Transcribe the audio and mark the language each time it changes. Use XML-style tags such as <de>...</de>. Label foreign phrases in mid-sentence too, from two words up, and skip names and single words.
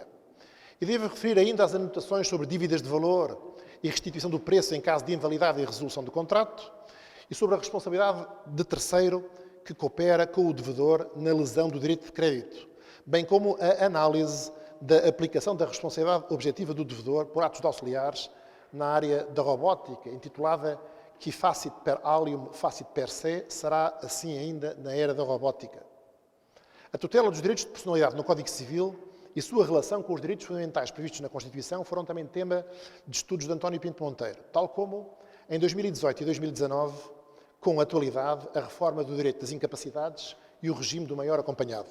<pt>E devo referir ainda as anotações sobre dívidas de valor e restituição do preço em caso de invalidade e resolução do contrato, e sobre a responsabilidade de terceiro que coopera com o devedor na lesão do direito de crédito, bem como a análise da aplicação da responsabilidade objetiva do devedor por atos de auxiliares na área da robótica, intitulada Qui facit per alium facit per se, será assim ainda na era da robótica. A tutela dos direitos de personalidade no Código Civil e sua relação com os direitos fundamentais previstos na Constituição foram também tema de estudos de António Pinto Monteiro, tal como, em 2018 e 2019, com atualidade, a reforma do direito das incapacidades e o regime do maior acompanhado.</pt>